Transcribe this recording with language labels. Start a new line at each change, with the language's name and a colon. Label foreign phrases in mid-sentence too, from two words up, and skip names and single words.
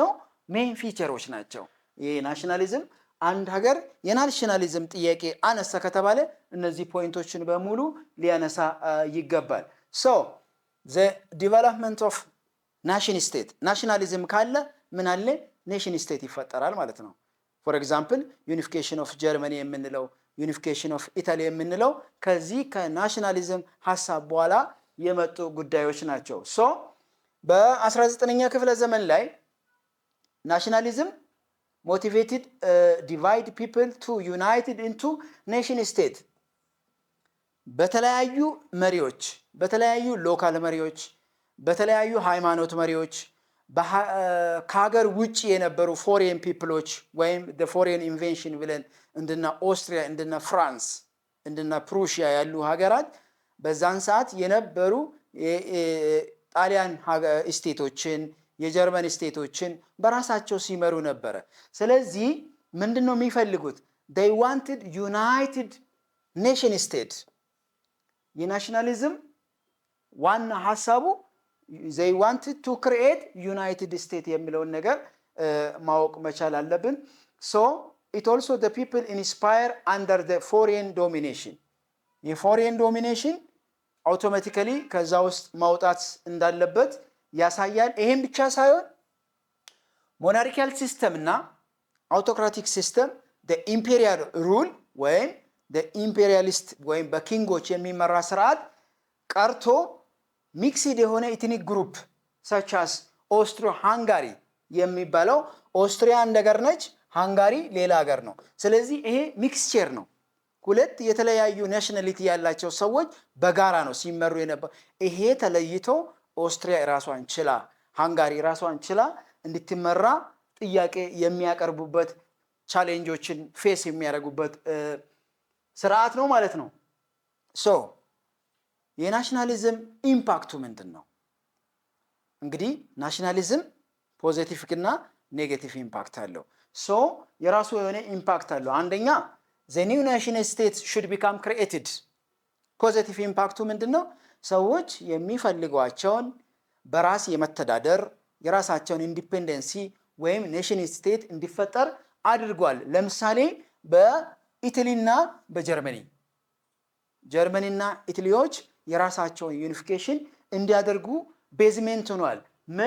Amharic: ሜን ፊቸሮች ናቸው። ይሄ ናሽናሊዝም አንድ ሀገር የናሽናሊዝም ጥያቄ አነሳ ከተባለ እነዚህ ፖይንቶችን በሙሉ ሊያነሳ ይገባል።
English: so the development of nation state
Amharic: ናሽናሊዝም ካለ ምን አለ?
English: nation state
Amharic: ይፈጠራል ማለት ነው።
English: for example unification of Germany
Amharic: የምንለው
English: unification of Italy
Amharic: የምንለው ከዚህ ከናሽናሊዝም ሐሳብ በኋላ የመጡ ጉዳዮች ናቸው። ሶ በ19ኛ ክፍለ ዘመን ላይ
English: nationalism motivated divide people to united into nation state
Amharic: በተለያዩ መሪዎች በተለያዩ ሎካል መሪዎች በተለያዩ ሃይማኖት መሪዎች ከሀገር ውጪ የነበሩ
English: foreign peoples
Amharic: ወይም
English: the foreign invention
Amharic: ብለን እንደና ኦስትሪያ እንደና ፍራንስ እንደና ፕሩሺያ ያሉ ሀገራት በዛን ሰዓት የነበሩ ጣሊያን ስቴቶችን የጀርመን ስቴቶችን በራሳቸው ሲመሩ ነበር። ስለዚህ ምንድነው የሚፈልጉት?
English: they wanted united nation state
Amharic: የናሽናሊዝም ዋና ሐሳቡ
English: they wanted to create united state
Amharic: የሚለውን ነገር ማወቅ መቻል አለብን።
English: so it also the people inspire under the foreign domination የፎሬን ዶሚኔሽን አውቶማቲካሊ ከዛ
Amharic: ውስጥ ማውጣት እንዳለበት ያሳያል። ይሄን ብቻ ሳይሆን
English: monarchial system
Amharic: እና
English: autocratic system the imperial rule
Amharic: ወይም
English: the imperialist
Amharic: ወይም በኪንጎች የሚመራ ስርዓት ቀርቶ ሚክስድ የሆነ
English: ethnic group such as
Amharic: ኦስትሪዮ ሃንጋሪ የሚባለው ኦስትሪያ አንድ ሀገር ነች፣ ሃንጋሪ ሌላ ሀገር ነው። ስለዚህ ይሄ ሚክስቸር ነው። ሁለት የተለያዩ ናሽናሊቲ ያላቸው ሰዎች በጋራ ነው ሲመሩ የነበረው። ይሄ ተለይቶ ኦስትሪያ ራሷን ችላ፣ ሃንጋሪ ራሷን ችላ እንድትመራ ጥያቄ የሚያቀርቡበት ቻሌንጆችን ፌስ የሚያደርጉበት ስርዓት ነው ማለት ነው። ሶ የናሽናሊዝም ኢምፓክቱ ምንድን ነው? እንግዲህ ናሽናሊዝም ፖዚቲቭ እና
English: negative impact
Amharic: አለው። ሶ የራሱ የሆነ ኢምፓክት አለው። አንደኛ
English: the new nation states should become created።
Amharic: ፖዚቲቭ ኢምፓክቱ ምንድን ነው? ሰዎች የሚፈልጓቸውን በራስ የመተዳደር የራሳቸውን ኢንዲፔንደንሲ ወይም
English: nation state
Amharic: እንዲፈጠር አድርጓል። ለምሳሌ በኢታሊና ጀርመኒና ኢታሊዎች የራሳቸውን ዩኒፊኬሽን እንዲያደርጉ ቤዝሜንት ሆኗል። ምን?